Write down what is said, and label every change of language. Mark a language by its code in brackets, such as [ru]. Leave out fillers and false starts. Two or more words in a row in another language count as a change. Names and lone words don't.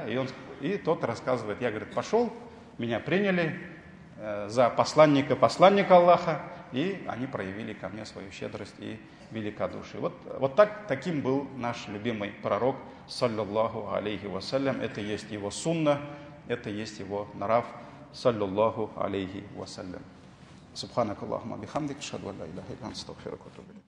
[ru] И тот рассказывает, я, говорит, пошел, меня приняли за посланника Аллаха, и они проявили ко мне свою щедрость и великодушие. Вот таким был наш любимый пророк, [ar] صلى الله عليه وسلم. [ru] Это есть его сунна, это есть его нрав, [ar] صلى الله عليه وسلم. سبحانك اللهم بحمدك، أشهد أن لا إله إلا أنت، أستغفرك وأتوب إليك.